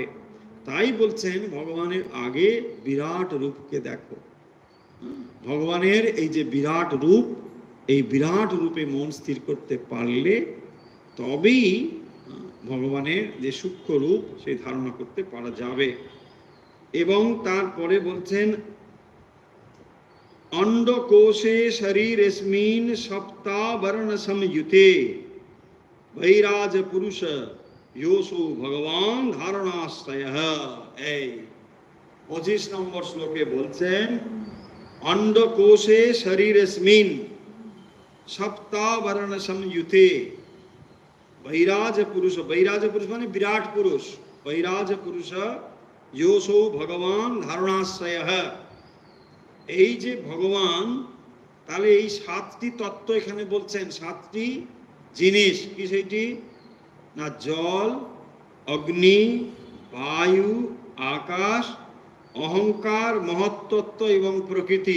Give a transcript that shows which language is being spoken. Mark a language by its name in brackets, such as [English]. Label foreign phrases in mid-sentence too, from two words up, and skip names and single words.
[Bangla] তাই বলছেন ভগবানের আগে বিরাট রূপকে দেখো। ভগবানের এই যে বিরাট রূপ, এই বিরাট রূপে মন স্থির করতে পারলে তবেই ভগবানের যে সূক্ষ্ম রূপ সেই ধারণা করতে পারা যাবে। এবং তারপরে বলছেন [Sanskrit] अंडकोशे शरीरस्मिन् सप्तावरण समयुते वैराज पुरुष योसो भगवान धारणाश्रयः। [Bangla] এই 25 নম্বর শ্লোকে বলছেন [Sanskrit] अंडकोशे शरीरस्मिन् सप्तावरण समयुते वैराज पुरुष, वैराज पुरुष [Bangla] মানে বিরাট পুরুষ, [Sanskrit] वैराज पुरुष योसो भगवान धारणाश्रयः। [Bangla] এই যে ভগবান, তাহলে এই সাতটি তত্ত্ব এখানে বলছেন, সাতটি জিনিস। কি সেইটি? না জল, অগ্নি, বায়ু, আকাশ, অহংকার, মহত্তত্ত্ব এবং প্রকৃতি।